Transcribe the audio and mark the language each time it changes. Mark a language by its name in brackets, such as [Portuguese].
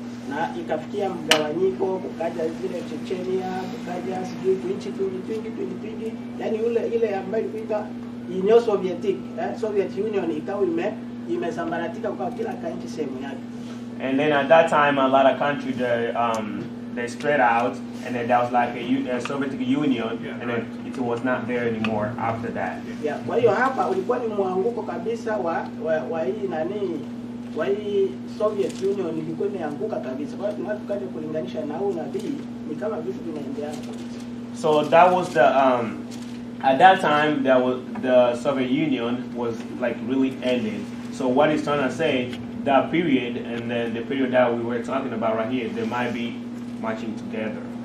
[Swahili] Na ikafikia mgawanyiko, kukaja zile Chechenia, kukaja sijui twingi, yani ile ambayo ilikuwa Union Soviet Union ikawa imesambaratika kwa kila nchi sehemu yake. [English] And then at that time, a lot of countries they spread out, and then there was like a Soviet Union, and then it was not there anymore after that. [Swahili] Yeah, kwa hiyo hapa ulikuwa ni mwanguko kabisa wa hii wa hii Soviet Union ilikuwa imeanguka kabisa. Kwa hiyo tunapokaja kulinganisha na huu nabii ni kama vitu vinaendelea kabisa. [English] So that was the at that time the Soviet Union was like really ended. So what he's trying to say, that period and then the period that we were talking about right here, they might be marching together.